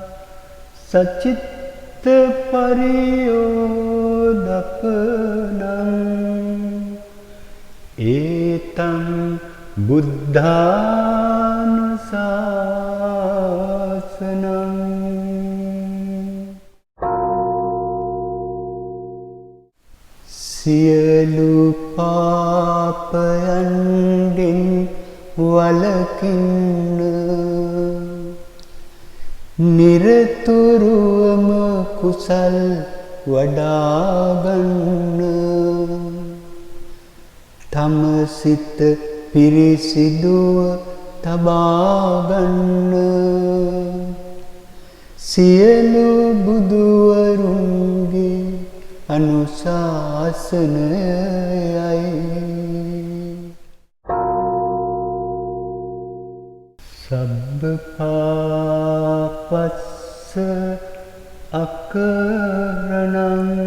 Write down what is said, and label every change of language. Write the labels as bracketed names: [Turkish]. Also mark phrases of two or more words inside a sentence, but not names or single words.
[Pali] සචිත්ත පරියෝදපනං ඒතං බුද්ධානුශාසනං. [Sinhala] සියලු පාපයන්ගෙන් වළකින්න නිරතුරුවම කුසල් වඩාගන්න තම සිත පිරිසිදුව තබාගන්න සියලු බුදුවරුන්ගේ අනුශාසනයයි. [Pali] සබ්බ පාපස්ස අකරණං